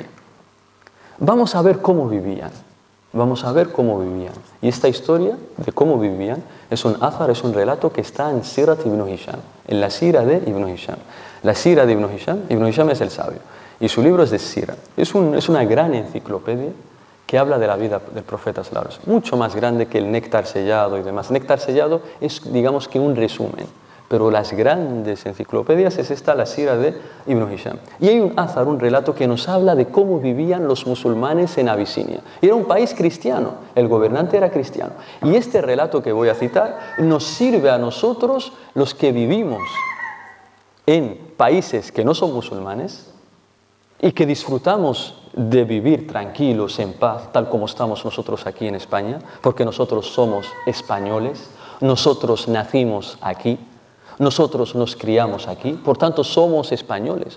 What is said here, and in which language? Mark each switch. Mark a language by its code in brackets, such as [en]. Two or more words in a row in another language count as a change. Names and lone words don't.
[es] Vamos a ver cómo vivían. Vamos a ver cómo vivían. Y esta historia de cómo vivían es un azar, es un relato que está en Sirat Ibn Hisham, en la Sira de Ibn Hisham. La Sira de Ibn Hisham es el sabio. Y su libro es de Sira. Es una gran enciclopedia que habla de la vida del profeta [ar] صلى الله عليه وسلم. [es] Mucho más grande que el Néctar sellado y demás. Néctar sellado es, digamos que un resumen. Pero las grandes enciclopedias es esta, la Sira de Ibn Hisham. Y hay un azar, un relato que nos habla de cómo vivían los musulmanes en Abisinia. Y era un país cristiano, el gobernante era cristiano. Y este relato que voy a citar nos sirve a nosotros, los que vivimos en países que no son musulmanes y que disfrutamos de vivir tranquilos, en paz, tal como estamos nosotros aquí en España, porque nosotros somos españoles, nosotros nacimos aquí, nosotros nos criamos aquí, por tanto somos españoles.